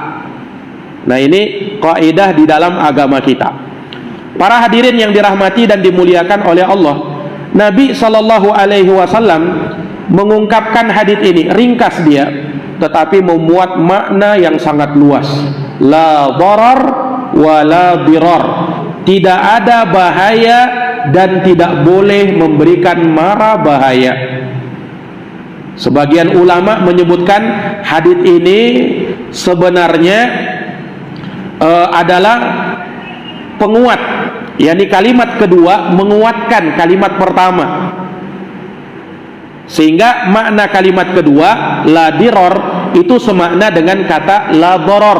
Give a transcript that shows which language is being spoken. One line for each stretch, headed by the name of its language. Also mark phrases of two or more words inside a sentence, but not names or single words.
Indonesian: Nah, ini kaidah di dalam agama kita. Para hadirin yang dirahmati dan dimuliakan oleh Allah, Nabi Shallallahu Alaihi Wasallam mengungkapkan hadits ini, ringkas dia, tetapi memuat makna yang sangat luas.
Arabic: La darar wa la dirar.
Indonesian: Tidak ada bahaya dan tidak boleh memberikan mara bahaya. Sebagian ulama menyebutkan hadits ini sebenarnya adalah penguat, yakni kalimat kedua menguatkan kalimat pertama, sehingga makna kalimat kedua
Arabic: la dirar
Indonesian: itu semakna dengan kata
Arabic: la darar.